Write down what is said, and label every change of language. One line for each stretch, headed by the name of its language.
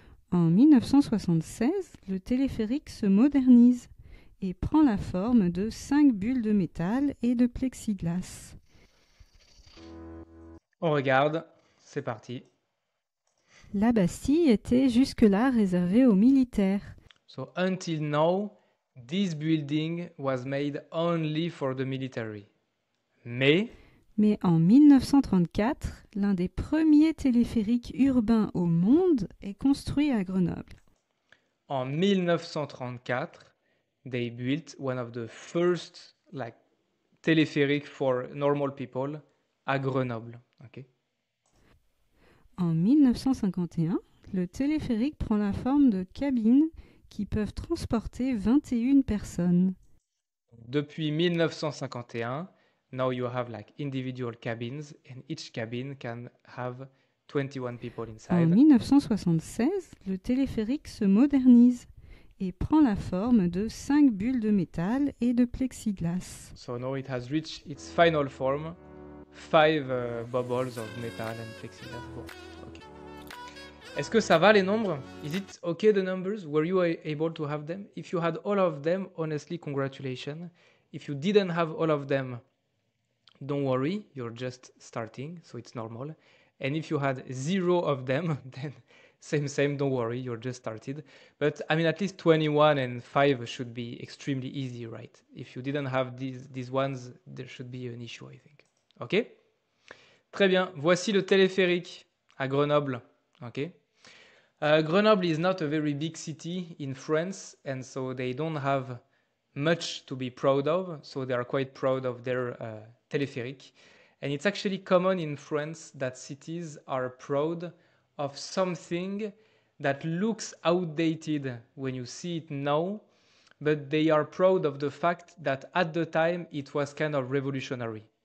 French: En 1976, le téléphérique se modernise et prend la forme de 5 bulles de métal et de plexiglas. On regarde. C'est parti. La Bastille était jusque-là réservée aux militaires.
English: So until now, this building was made only for the military.
French: Mais en 1934, l'un des premiers téléphériques urbains au monde est construit à Grenoble.
English: en 1934, they built one of the first téléphériques for normal people
French: à Grenoble.
English: Okay?
French: En 1951, le téléphérique prend la forme de cabines qui peuvent transporter 21 personnes.
English: Depuis 1951, now you have individual cabins and each cabin can have 21 people
French: En
English: inside.
French: 1976, le téléphérique se modernise et prend la forme de 5 bulles de métal et de plexiglas.
English: So now it has reached its final form, 5 bubbles of metal and plexiglass.
French: Bon, okay. Est-ce que ça va les nombres?
English: Is it okay the numbers? Were you able to have them? If you had all of them, honestly, congratulations. If you didn't have all of them, don't worry, you're just starting, so it's normal. And if you had 0 of them, then same, don't worry, you're just started. But I mean, at least 21 and 5 should be extremely easy, right? If you didn't have these ones, there should be an issue, I think. Ok?
French: Très bien, voici le téléphérique à Grenoble. Ok?
English: Grenoble is not a very big city in France, and so they don't have much to be proud of, so they are quite proud of their téléphérique. And it's actually common in France that cities are proud of something that looks outdated when you see it now, but they are proud of the fact that at the time it was kind of revolutionary.